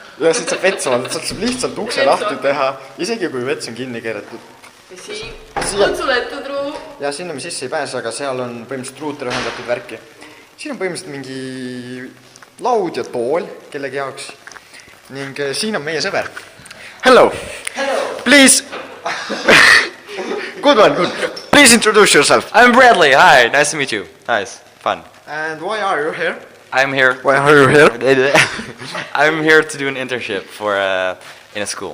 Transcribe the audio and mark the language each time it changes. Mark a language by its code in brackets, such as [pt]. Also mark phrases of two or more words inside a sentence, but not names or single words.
[et] Ja siis saab vetsu vaadata, saab lihtsalt ukse lahti teha, isegi kui vets on kinni keeratud. Ja siin on suletud ruum. Ja sinna me sisse ei pääse, aga seal on põhimõtteliselt ruuter ühendatud värki. Siin on põhimõtteliselt mingi laud ja tool kellegi jaoks. Ning siin on meie sõber. [en] Hello. Please. Good one, good. Please introduce yourself. I'm Bradley. Hi, nice to meet you. Nice, fun. And why are you here? I'm here. Why are you here? I'm here to do an internship for in a school.